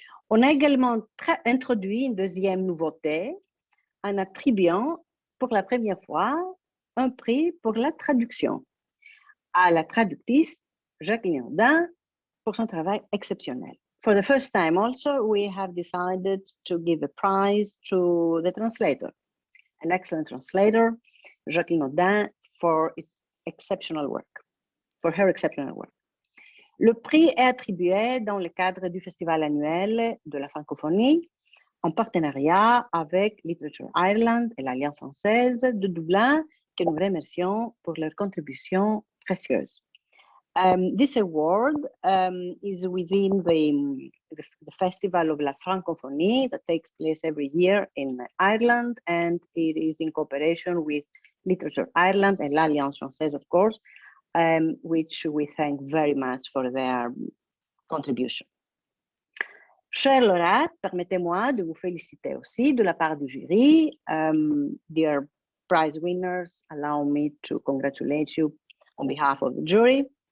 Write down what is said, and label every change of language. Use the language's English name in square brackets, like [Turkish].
[French] On a également introduit une deuxième nouveauté en attribuant pour la première fois un prix pour la traduction à la traductrice Jacqueline Odin pour son travail exceptionnel. [English] For the first time also, we have decided to give a prize to the translator, an excellent translator, Jacqueline Odin, for its exceptional work, for her exceptional work. [French] Le prix est attribué dans le cadre du Festival annuel de la Francophonie en partenariat avec Literature Ireland et l'Alliance française de Dublin, que nous remercions pour leur contribution précieuse. [English] This award is within the Festival of la Francophonie that takes place every year in Ireland, and it is in cooperation with Literature Ireland and l'Alliance française, of course, which we thank very much for their contribution. [French] Chers lauréates, permettez-moi de vous féliciter aussi de la part du jury. [English] Dear prize winners, allow me to congratulate you on behalf of the jury.